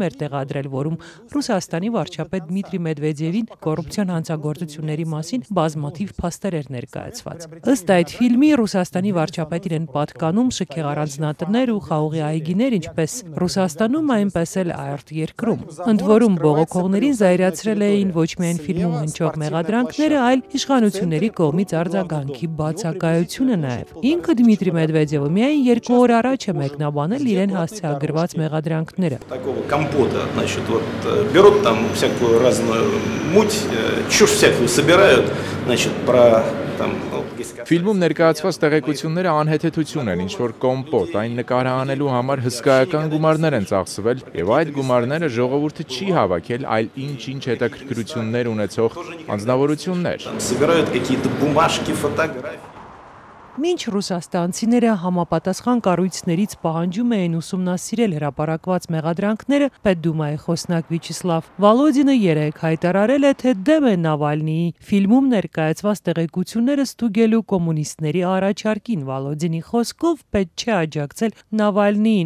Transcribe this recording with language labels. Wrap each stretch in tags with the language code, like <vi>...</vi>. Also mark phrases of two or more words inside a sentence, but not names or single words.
<hy>էր տեղադրել, որում Ռուսաստանի վարչապետ Դմիտրի Մեդվեդևին կոռուպցիոն հանցագործությունների մասին բազմաթիվ փաստեր էր ներկայացված։ Ըստ այդ ֆիլմի Ռուսաստանի վարչապետին են պատկանում առանձնատներ ու խաղողի այգիներ, ինչպես Ռուսաստանում, այնպես էլ արտերկրում։ Ընդ որում բողոքողներին զայրացրել էին ոչ միայն ֆիլմում հնչող մեղադրանքները, այլ իշխանությունների կողմից արձագանքի բացակայությունը նաև։ Ինքը Դմիտրի Մեդվեդևը միայն 2 օր առաջ է մեկնաբանել իրեն հասցեագրված մեղադրանքները։</hy> <ru>Берут там всякую разную муть, чушь всякую собирают, значит, про там</ru> <hy>Ֆիլմում ներկայացված տեղեկությունները անհեթեթություն են, ինչ-որ կոմպոտ, այն նկարահանելու համար հսկայական գումարներ են ծախսվել, եւ այդ գումարները ժողովուրդը չի հավաքել, այլ ինչ-ինչ հետաքրքրություններ ունեցող անձնավորություններ։</hy> <ru>Собирают какие-то бумажки, фотографии.</ru> <hy>Մինչ ռուսաստանցիները համապատասխան կառույցներից պահանջում էին ուսումնասիրել հրապարակված մեղադրանքները, Պետդումայի խոսնակ Վիաչեսլավ Վալոդինը երեկ հայտարարել է, թե դեմ է Նավալնիի ֆիլմում ներկայացված տեղեկությունները ստուգելու կոմունիստների առաջարկին։ Վալոդինի խոսքով պետք չէ աջակցել Նավալնիին,</hy>